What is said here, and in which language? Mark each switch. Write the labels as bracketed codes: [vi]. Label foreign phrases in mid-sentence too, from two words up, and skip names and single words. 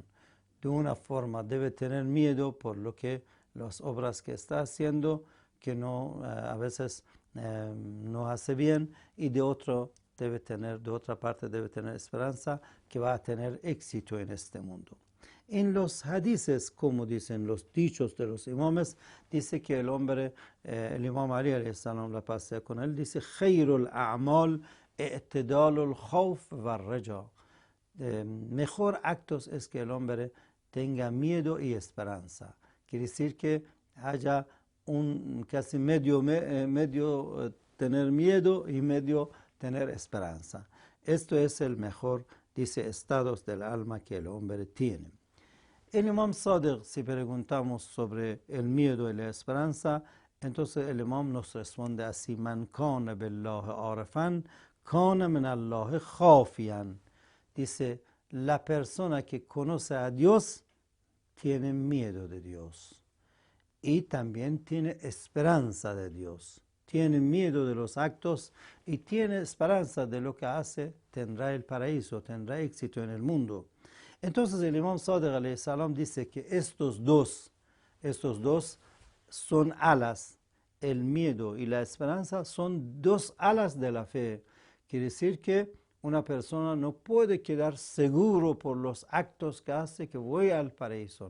[es] De una forma debe tener miedo por lo que las obras que está haciendo, que no a veces nos hace bien, y de otra parte debe tener esperanza que va a tener éxito en este mundo. En los hadices, como dicen los dichos de los imames, dice que el hombre, el imam Ali [ar] عليه السلام, [es] la paz sea con él, dice: [ar] "خير الأعمال اعتدال الخوف والرجاء". [es] Mejor actos es que el hombre tenga miedo y esperanza. Quiere decir que haya casi medio tener miedo y medio tener esperanza. Esto es el mejor, dice, estados del alma que el hombre tiene. El imam Sadiq, si preguntamos sobre el miedo y la esperanza, entonces el imam nos responde así: [ar] "من كان بالله عارفا كان من الله خائفا". [es] Dice, la persona que conoce a Dios tiene miedo de Dios y también tiene esperanza de Dios. Tiene miedo de los actos y tiene esperanza de lo que hace, tendrá el paraíso, tendrá éxito en el mundo. Entonces el imam Sadiq [ar] عليه السلام [es] dice que estos dos son alas. El miedo y la esperanza son dos alas de la fe. Quiere decir que una persona no puede quedar seguro por los actos que hace que voy al paraíso.